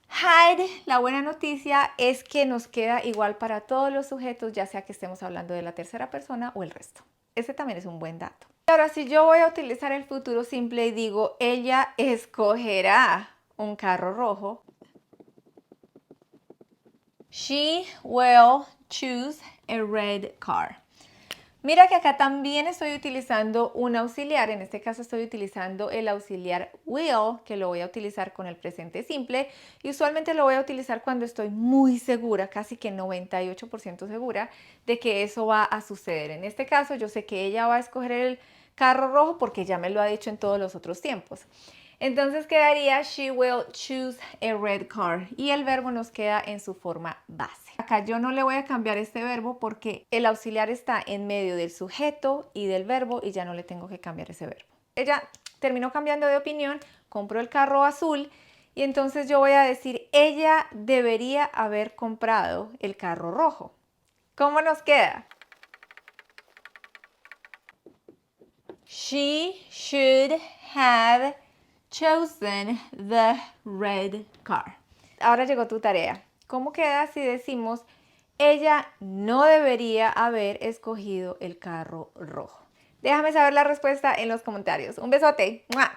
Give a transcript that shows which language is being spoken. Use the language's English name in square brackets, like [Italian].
[Spanish] Had, la buena noticia es que nos queda igual para todos los sujetos, ya sea que estemos hablando de la tercera persona o el resto. Ese también es un buen dato. Ahora, si yo voy a utilizar el futuro simple y digo, ella escogerá un carro rojo. [English] She will choose a red car. [Spanish] Mira que acá también estoy utilizando un auxiliar, en este caso estoy utilizando el auxiliar will, que lo voy a utilizar con el presente simple y usualmente lo voy a utilizar cuando estoy muy segura, casi que 98% segura de que eso va a suceder. En este caso yo sé que ella va a escoger el carro rojo porque ya me lo ha dicho en todos los otros tiempos. Entonces quedaría [English] she will choose a red car [Spanish] y el verbo nos queda en su forma base. Acá yo no le voy a cambiar este verbo porque el auxiliar está en medio del sujeto y del verbo y ya no le tengo que cambiar ese verbo. Ella terminó cambiando de opinión, compró el carro azul y entonces yo voy a decir ella debería haber comprado el carro rojo. ¿Cómo nos queda? [English] She should have chosen the red car. [Spanish] Ahora llegó tu tarea. ¿Cómo queda si decimos ella no debería haber escogido el carro rojo? Déjame saber la respuesta en los comentarios. Un besote. ¡Mua!